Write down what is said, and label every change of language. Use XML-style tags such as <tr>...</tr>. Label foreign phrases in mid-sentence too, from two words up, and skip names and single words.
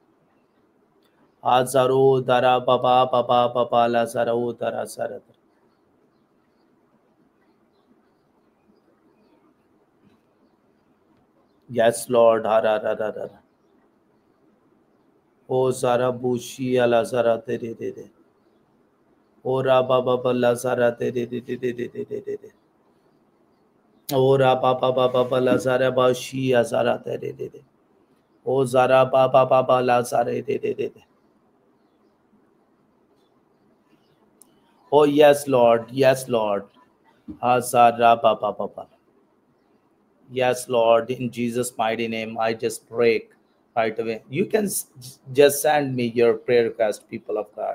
<en>Azaro dara baba la zarao dara saratara. Yes, Lord. Hara rara rara. O zara bushi ala zarate. Ora baba bala zara de de. Ora baba baba bala zara bashi azara de. O zara baba baba la zara de. Oh yes, Lord. Yes, Lord. Azara baba baba. Yes, Lord. In Jesus' mighty name, I just pray right away. You can just send me your prayer request, people of God.</en>